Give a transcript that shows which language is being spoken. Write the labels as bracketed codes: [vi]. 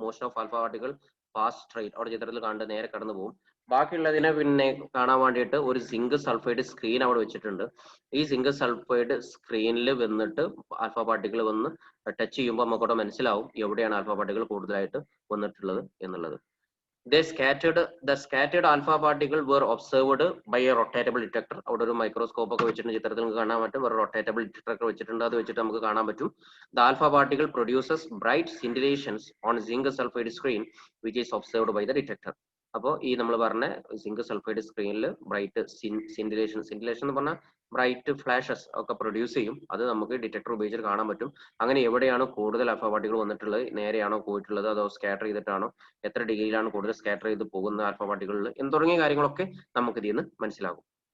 [en] most of alpha particles pass straight, [ml] അവിടെ ചിത്രത്തിൽ കണ്ട് നേരെ കടന്നു പോകും. ബാക്കിയുള്ളതിനെ പിന്നെ കാണാൻ വേണ്ടിയിട്ട് ഒരു സിങ്ക് സൾഫൈഡ് സ്ക്രീൻ അവിടെ വെച്ചിട്ടുണ്ട്. ഈ സിങ്ക് സൾഫൈഡ് സ്ക്രീനിൽ വന്നിട്ട് ആൽഫ പാർട്ടിക്കിൾ വന്ന് ടച്ച് ചെയ്യുമ്പോൾ നമുക്കവിടെ മനസ്സിലാവും എവിടെയാണ് ആൽഫ പാർട്ടിക്കിൾ കൂടുതലായിട്ട് വന്നിട്ടുള്ളത് എന്നുള്ളത്. [en] The scattered alpha particle were observed by a rotatable detector. [ml] അവിടെ ഒരു മൈക്രോസ്കോപ്പ് ഒക്കെ വെച്ചിട്ട് ചിത്രത്തിൽ നിങ്ങൾക്ക് കാണാൻ പറ്റും. ഒരു റൊട്ടേറ്റബിൾ ഡിറ്റക്ടർ വെച്ചിട്ടുണ്ട്, അത് വെച്ചിട്ട് നമുക്ക് കാണാൻ പറ്റും. [en] The alpha particle produces bright scintillations on zinc sulfide screen which is observed by the detector. [ml] അപ്പോൾ ഈ നമ്മൾ പറഞ്ഞ സിങ്ക് സൾഫൈഡ് സ്ക്രീനിൽ ബ്രൈറ്റ് സിൻഡിലേഷൻ എന്ന് പറഞ്ഞാൽ ബ്രൈറ്റ് ഫ്ലാഷസ് ഒക്കെ പ്രൊഡ്യൂസ് ചെയ്യും. അത് നമുക്ക് ഡിറ്റക്ടർ ഉപയോഗിച്ച് കാണാൻ പറ്റും. അങ്ങനെ എവിടെയാണ് കൂടുതൽ ആൽഫ പാർട്ടികൾ വന്നിട്ടുള്ളത്, നേരെയാണോ പോയിട്ടുള്ളത്, അതോ സ്കാറ്റർ ചെയ്തിട്ടാണോ, എത്ര ഡിഗ്രിയിലാണ് കൂടുതൽ സ്കാറ്റർ ചെയ്ത് പോകുന്ന ആൽഫ പാർട്ടികളിൽ എന്ന് തുടങ്ങിയ കാര്യങ്ങളൊക്കെ നമുക്ക് ഇതിൽ നിന്ന് മനസ്സിലാകും.